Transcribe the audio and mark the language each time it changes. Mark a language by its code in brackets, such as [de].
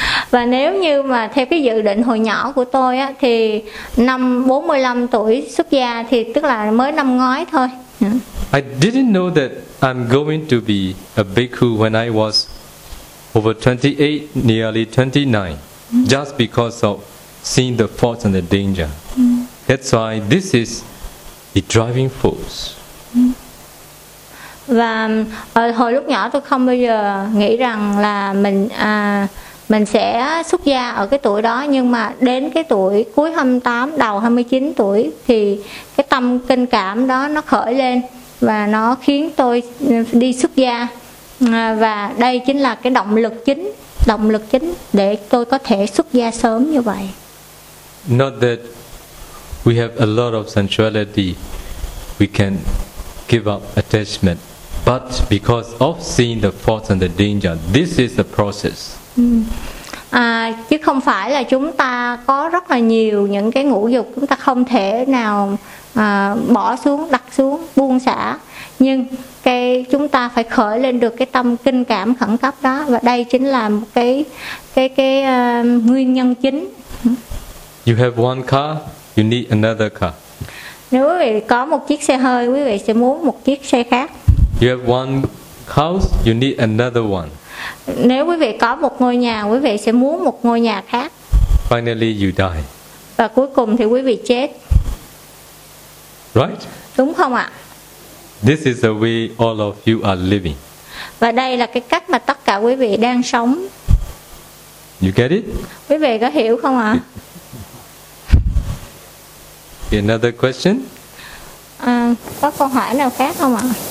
[vi] Và nếu như mà theo cái dự định hồi nhỏ của tôi á, thì năm 45 tuổi xuất gia thì tức là mới năm ngoái thôi. [en] I didn't know that I'm going to be a bhikkhu when I was over 28, nearly 29, just because of seeing the faults and the danger. That's why this is the driving force. [vi] Và hồi lúc nhỏ tôi không bao giờ nghĩ rằng là mình sẽ xuất gia ở cái tuổi đó, nhưng mà đến cái tuổi cuối 28, đầu 29 tuổi thì cái tâm kinh cảm đó nó khởi lên và nó khiến tôi đi xuất gia. Và đây chính là cái động lực chính để tôi có thể xuất gia sớm như vậy. [en] Not that we have a lot of sensuality, we can give up attachment, but because of seeing the faults and the danger, this is the process. [vi] Chứ không phải là chúng ta có rất là nhiều những cái ngũ dục chúng ta không thể nào bỏ xuống, đặt xuống, buông xả, nhưng cái chúng ta phải khởi lên được cái tâm kinh cảm khẩn cấp đó, và đây chính là cái nguyên nhân chính. [en] You have one car, you need another car. [vi] Nếu quý vị có một chiếc xe hơi, quý vị sẽ muốn một chiếc xe khác. [en] You have one house, you need another one. [vi] Nếu quý vị có một ngôi nhà, quý vị sẽ muốn một ngôi nhà khác. [en] Finally you die. [vi] Và cuối cùng thì quý vị chết. [en] Right? [vi] Đúng không ạ? [en] This is the way all of you are living. [vi] Và đây là cái cách mà tất cả quý vị đang sống. [en] You get it? [vi] Quý vị có hiểu không ạ? [en] Another question? [vi] Có câu hỏi nào khác không ạ?